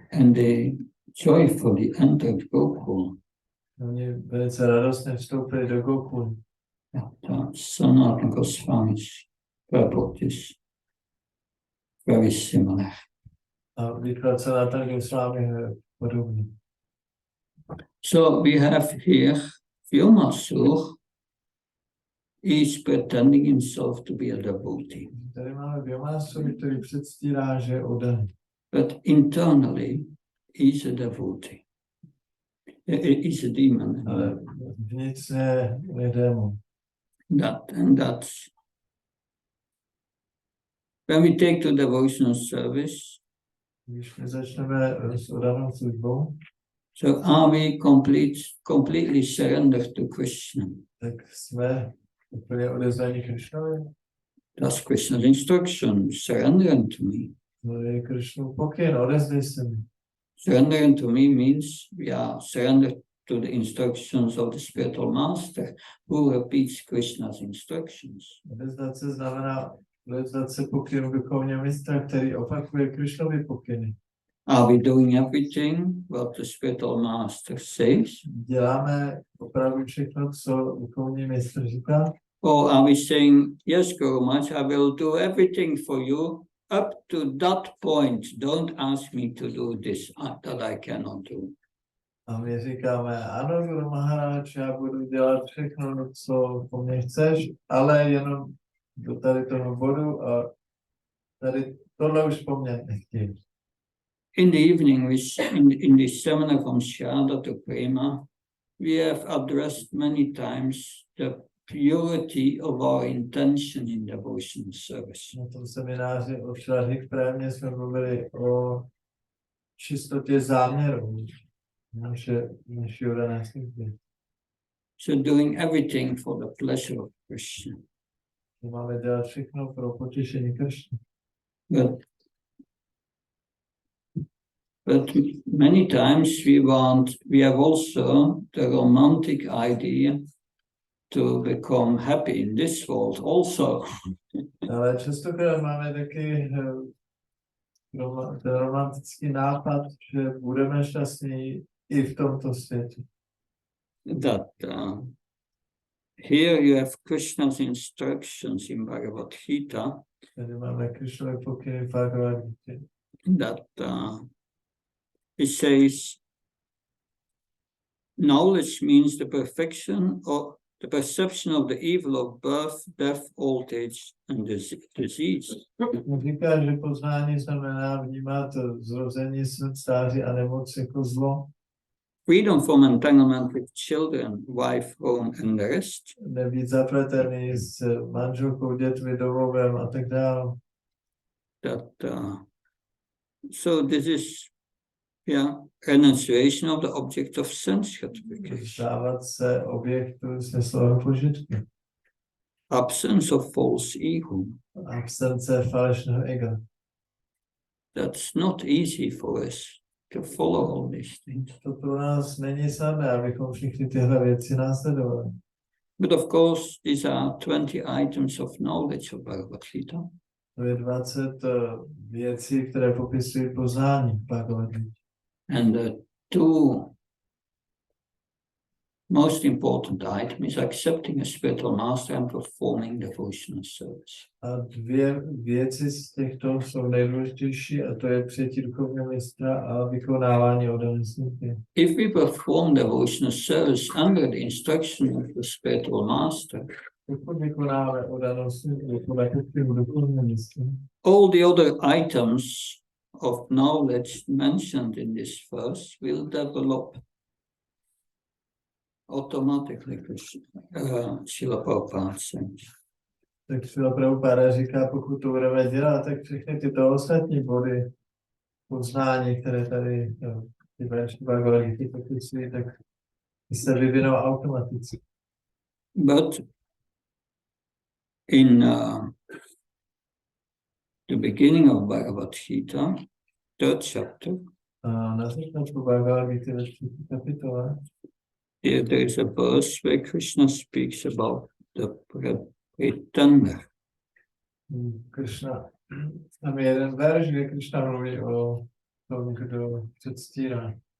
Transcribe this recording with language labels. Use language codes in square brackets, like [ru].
[en] And they joyfully entered Gokul. [cs] Oni velice radostně vstoupili do Gokuly. [en] Sanatana Goswami's purport is very similar. [cs] A výklad Sanatana Goswami je podobný. [en] So we have here Vyomasur. He's pretending himself to be a devotee. [cs] Tady máme Vyomasuru, který předstírá, že je oddaný. [en] But internally, he's a devotee. He's a demon. [cs] Ale vnitřně je démon. [en] That's when we take to devotional service. [cs] Když my začneme s oddanou službou, [en] So are we completely surrendered to Krishna? [cs] tak jsme úplně odevzdaní Kršnovi. [en] That's Krishna's instruction. Surrender unto me. [cs] To je Kršnův pokyn, odevzdej se mi. [en] Surrender unto me means we are surrendered to the instructions of the spiritual master who repeats Krishna's instructions. [cs] Odevzdat se znamená odevzdat se pokynu duchovního mistra, který opakuje Kršnovy pokyny. [en] Are we doing everything what the spiritual master says? [cs] Děláme opravdu všechno, co duchovní mistr říká? [en] Or are we saying, yes, Guru Maharaj, I will do everything for you up to that point. Don't ask me to do this, that I cannot do. [cs] A my říkáme, ano, Guru Maharaj, já budu dělat všechno, co po mně chceš, ale jenom do tady toho bodu a tady tohle už po mně nechtějí. [en] In the evening, in the seminar from Shraddha to Prema, we have addressed many times the purity of our intention in devotional service. [cs] Na tom semináři o Šradhy k Prémě jsme mluvili o čistotě záměru naší oddané služby. [en] So doing everything for the pleasure of Krishna. [cs] Máme dělat všechno pro potěšení Kršny. [en] But many times we have also the romantic idea to become happy in this world also. [cs] Ale častokrát máme taky ten romantický nápad, že budeme šťastní i v tomto světě. [en] That here you have Krishna's instructions in Bhagavad Gita [cs] Tady máme Krišnové pokyny v Bhagavad Gita. [en] that it says knowledge means the perfection or the perception of the evil of birth, death, old age and disease. [cs] Říká, že poznání znamená vnímat zrození, smrt, stáří a nemoc jako zlo. [en] Freedom from entanglement with children, wife, home and the rest. [cs] Nebýt zapletený s manželkou, dětmi, domovem a tak dále. [en] That so this is renunciation of the object of sense gratification. [cs] Stávat se objektu smyslového požitku. [en] Absence of false ego. [cs] Absence falešného ega. [en] That's not easy for us to follow all these things. [cs] To pro nás není snadné, abychom všechny tyhle věci následovali. [en] But of course, these are 20 items of knowledge of Bhagavad Gita. [cs] To je 20 věcí, které popisují poznání Bhagavad Gita. [en] And the two most important item is accepting a spiritual master and performing devotional service. [cs] A dvě věci z těchto jsou nejdůležitější, a to je přijetí duchovního mistra a vykonávání oddané služby. [en] If we perform devotional service under the instruction of the spiritual master, [cs] Pokud vykonáme oddanou službu podle duchovního mistra, [en] all the other items of knowledge mentioned in this verse will develop automatically. Srila Prabhupada says. [cs] tak Srila Prabhupada říká, pokud to budeme dělat, tak všechny tyto ostatní body poznání, které tady ty verši Bhagavad Gita popisují, tak se vyvinou automaticky. [en] But in the beginning of Bhagavad Gita, 3rd chapter, [cs] Na začátku Bhagavad Gita ve 3. kapitole [en] there is a verse where Krishna speaks about the pretender. [cs] Krishna, tam je jeden verš, kde Krishna mluví o tom, kdo předstírá.